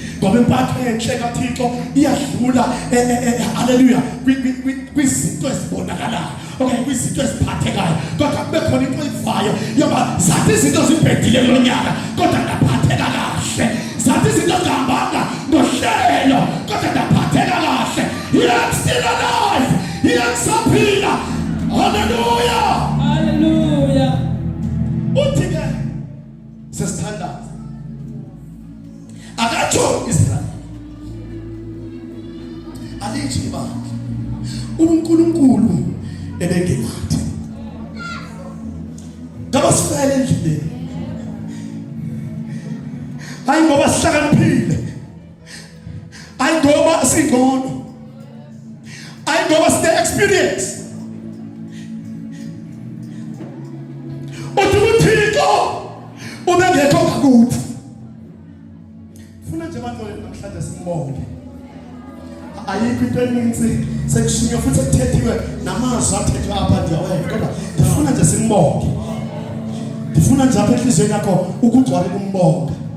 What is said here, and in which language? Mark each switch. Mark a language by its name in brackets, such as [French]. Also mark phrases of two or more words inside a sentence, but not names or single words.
[Xhosa] ngoba impatho enhle kaThixo iyadlula haleluya kwizinto ezibonakalayo okay kwizinto eziphathekayo kodwa kube khona into eyivayo yoba zathi izinto zibhedile lo nyaka kodwa ndaphatheka kahle zathi izinto zihambanga ngohlelo kodwa ndaphatheka kahle [English] I'm still alive [Xhosa] ngiyasaphila haleluya Hallelujah. uthi ke sesithandaza akatsho Israyeli alithi ibandla uNkulunkulu ebengenathi ngabasifela endleleni hayi ngoba sihlakaniphile hayi ngoba singcono hayi ngoba sine experience uthi uThixo ubengekho ngakuthi funa nje bangcwele namhlanje simbonge ayikho into eninzi sekushinywa futhi ekuthethiwe namazwi athethwe apha ndiyaweka kodwa ndifuna nje simbonge ndifuna nje apha enhliziyweni yakho ukugcwala kumbonga